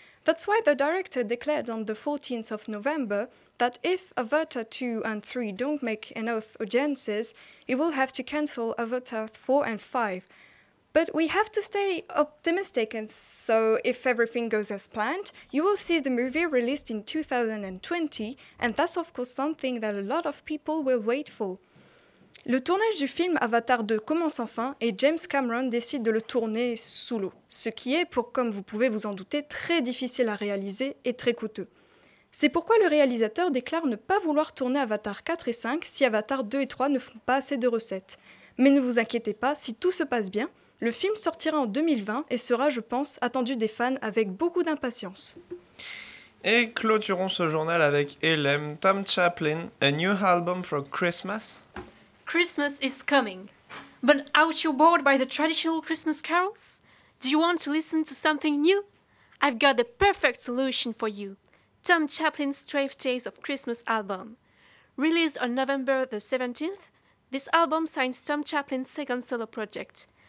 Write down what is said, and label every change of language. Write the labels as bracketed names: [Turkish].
[English] That's why the director declared on the 14th of November that if Avatar 2 and 3 don't make enough audiences, he will have to cancel Avatar 4 and 5. But we have to stay optimistic, and so if everything goes as planned, you will see the movie released in 2020, and that's of course something that a lot of people will wait for. [French] Le tournage du film Avatar 2 commence enfin et James Cameron décide de le tourner sous l'eau, ce qui est, pour comme vous pouvez vous en douter, très difficile à réaliser et très coûteux. C'est pourquoi le réalisateur déclare ne pas vouloir tourner Avatar 4 et 5 si Avatar 2 et 3 ne font pas assez de recettes. Mais ne vous inquiétez pas, si tout se passe bien, le film sortira en 2020 et sera, je pense, attendu des fans avec beaucoup d'impatience. Et clôturons ce journal avec Elem, Tom Chaplin, A New Album for Christmas. [English] Christmas is coming, but aren't you bored by the traditional Christmas carols? Do you want to listen to something new? I've got the perfect solution for you. Tom Chaplin's 12 Days of Christmas album. Released on November the 17th, this album signs Tom Chaplin's second solo project.